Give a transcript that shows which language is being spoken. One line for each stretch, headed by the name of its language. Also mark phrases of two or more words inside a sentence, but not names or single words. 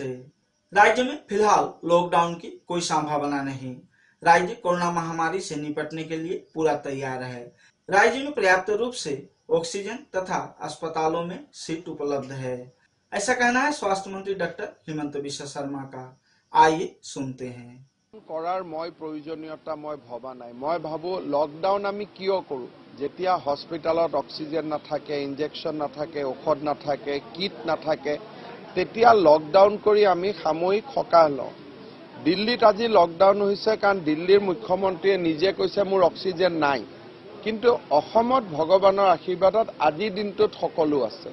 Hindi: राज्य में फिलहाल लॉकडाउन की कोई संभावना नहीं, राज्य कोरोना महामारी से निपटने के लिए पूरा तैयार है। राज्य में पर्याप्त रूप से ऑक्सीजन तथा अस्पतालों में सीट उपलब्ध है, ऐसा कहना है स्वास्थ्य मंत्री डॉक्टर हिमंत बिश्व शर्मा का। आइए सुनते हैं।
Assamese: কৰাৰ মই প্ৰয়োজনীয়তা মই ভবা নাই। মই ভাবো লকডাউন আমি কিয় কৰো, যেতিয়া হস্পিটালত অক্সিজেন নাথাকে, ইনজেকশন নাথাকে, ঔষধ নাথাকে, কিট নাথাকে, তেতিয়া লকডাউন কৰি আমি সাময়িক সকাহ লওঁ। দিল্লীত আজি লকডাউন হৈছে কাৰণ দিল্লীৰ মুখ্যমন্ত্ৰীয়ে নিজে কৈছে মোৰ অক্সিজেন নাই, কিন্তু অসমত ভগৱানৰ আশীৰ্বাদত আজিৰ দিনটোত সকলো আছে।